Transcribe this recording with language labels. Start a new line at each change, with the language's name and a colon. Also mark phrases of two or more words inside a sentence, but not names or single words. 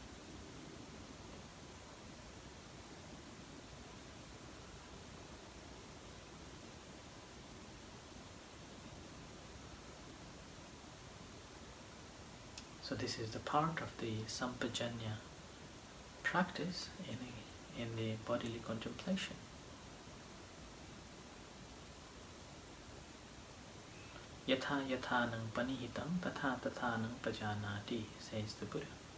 English: So this is the part of the sampajanya practice in the bodily contemplation.
Pali: Yatha yathanang panihitam tatha tathanang pajanati,
English: says the Buddha.